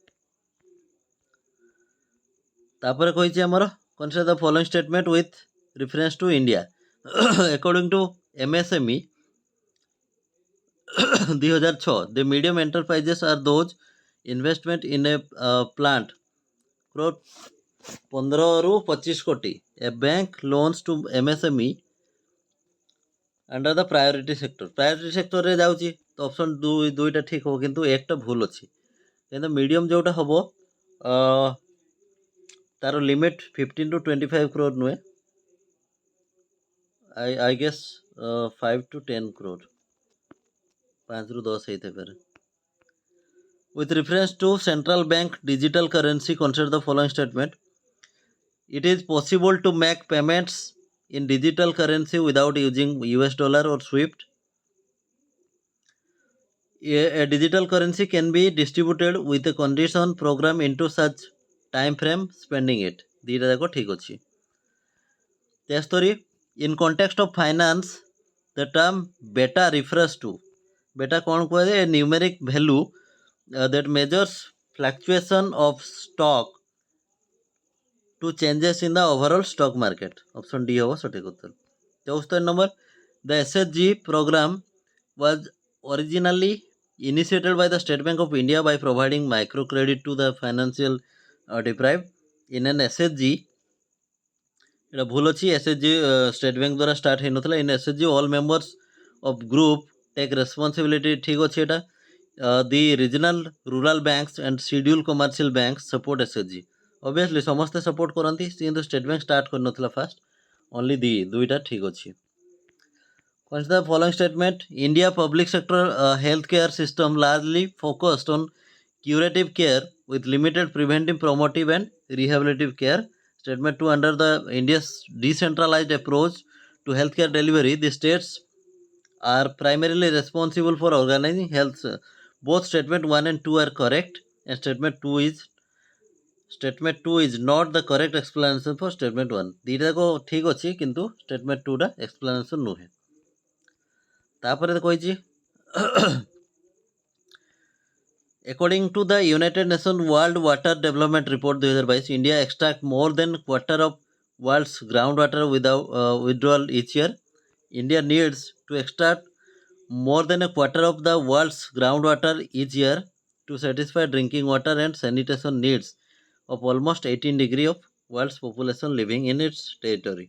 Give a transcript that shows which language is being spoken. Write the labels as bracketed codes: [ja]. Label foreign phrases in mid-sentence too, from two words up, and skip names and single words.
[or] ତାପରେ କହିଛି ଆମର [en] consider the following statement with reference to India. According to MSME 2006, the medium enterprises are those investment in a plant 15 [or] ରୁ 25 କୋଟି। [en] A bank loans to MSME under the priority sector। priority sector [or] ରେ ଯାଉଛି ତ ଅପସନ୍ ଦୁଇଟା ଠିକ୍ ହେବ, କିନ୍ତୁ एकटा ଭୁଲ ଅଛି। କିନ୍ତୁ ମିଡ଼ିୟମ୍ ଯେଉଁଟା ହେବ ତାର ଲିମିଟ୍ [en] 15 to 25 crore [or] ନୁହେଁ, [en] I guess 5 to 10 crore, [or] 5 ରୁ 10 ହେଇଥାଇପାରେ। [en] With reference to central bank digital currency, consider the following statement. It is possible to make payments in digital currency without using US dollar or SWIFT. A digital currency can be distributed with a condition program into such time frame spending it. [or] ଦୁଇଟା ଯାକ ଠିକ୍ ଅଛି। 73. [en] In context of finance, the term beta refers to, beta [or] କ'ଣ କୁହାଯାଏ? [en] A numeric value that measures fluctuation of stock to changes in the overall stock market. Option D [or] ହେବ ସଠିକ୍ ଉତ୍ତର। [en] 74 number, the SHG program was originally initiated by the State Bank of India by providing microcredit to the financial deprived. In an SHG, [or] এটা ভুল ଅଛି, SHG ଷ୍ଟେଟ୍ ବ୍ୟାଙ୍କ ଦ୍ୱାରା ଷ୍ଟାର୍ଟ ହେଇନଥିଲା। [en] in SHG all members of group take responsibility, [or] ଠିକ୍ ଅଛି ଏଇଟା। [en] the regional rural banks and scheduled commercial banks support SHG. [or] ଅବଭିୟସଲି ସମସ୍ତେ ସପୋର୍ଟ କରନ୍ତି, କିନ୍ତୁ ଷ୍ଟେଟ୍ ବ୍ୟାଙ୍କ ଷ୍ଟାର୍ଟ କରିନଥିଲା ଫାଷ୍ଟ। ଓନ୍ଲି ଦୁଇଟା ଠିକ୍ ଅଛି। [en] Consider the following statement. India public sector healthcare system largely focused on curative care with limited preventive, promotive and rehabilitative care. Statement 2. Under the India's decentralized approach to healthcare delivery, the states are primarily responsible for organizing health. Both statement 1 and 2 are correct, and statement 2 is not the correct explanation for statement 1. [or] ଦୁଇଟା ଯାକ ଠିକ୍ ଅଛି, କିନ୍ତୁ statement 2ଟା explanation ନୁହେଁ। ତାପରେ କହିଛି [en] according to the United Nations World Water Development Report 2022, India extracts more than quarter of world's groundwater without withdrawal each year. India needs to extract more than a quarter of the world's groundwater each year to satisfy drinking water and sanitation needs of almost 18% of world's population living in its territory.